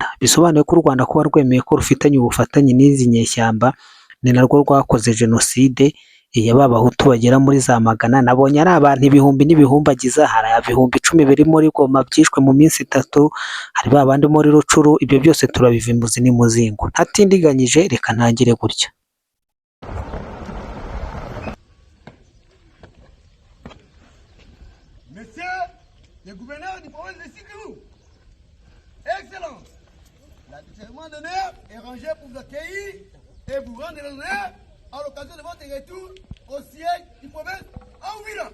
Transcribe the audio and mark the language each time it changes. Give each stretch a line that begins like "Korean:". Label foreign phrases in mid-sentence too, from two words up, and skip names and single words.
Kinyarwanda: Bisobanuye ko u Rwanda kuba rwemeye ko rufitanye ubufatanye n'izi nyeshyamba, ni narwo rwakoze jenoside y'Abahutu bagera muri za magana. Nabonye ari abantu ibihumbi n'ibihumbagiza, hari ibihumbi 10 biri muri Goma byishwe mu minsi 3, hari babandi muri Rucuru. Ibyo byose turabiva imuzi n'imuzingo. Ntatindiganyije reka ntangire gutya.
French: Le gouverneur du province de Sud-Kivu, Excellence, la serment d'honneur est rangé pour vous accueillir et vous rendre l'honneur à l'occasion de votre retour au siège du province à Uvira.